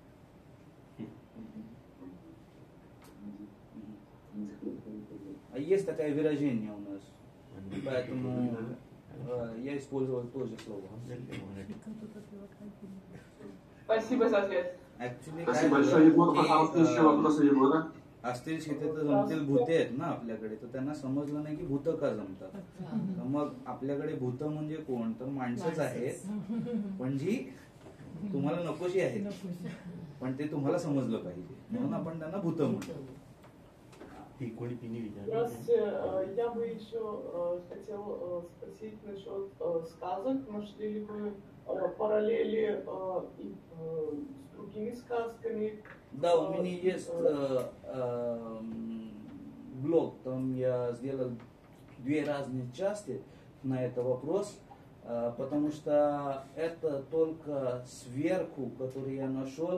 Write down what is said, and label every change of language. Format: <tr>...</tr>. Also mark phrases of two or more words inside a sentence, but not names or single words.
<ru>А есть такое выражение у нас, поэтому я использовал тоже слово. Спасибо за ответ. Спасибо большое, Егор. Пожалуйста, еще вопросы Егора.</ru> <mr>असतील शेती तर जमतील भूते आहेत ना आपल्याकडे, तर त्यांना समजलं नाही की भूत का जमतात. तर मग आपल्याकडे भूत म्हणजे कोण, तर माणसंच आहेत, पण जी तुम्हाला नकोशी आहेत, पण ते तुम्हाला समजलं पाहिजे, म्हणून आपण त्यांना भूत म्हणतो.</mr> <ru>Здравствуйте. Я бы еще хотел спросить насчет сказок. Нашли ли вы параллели с другими сказками? Да, у меня есть блог, там я сделал 2 разные части на этот вопрос, потому что это только сверху, который я нашел.</ru>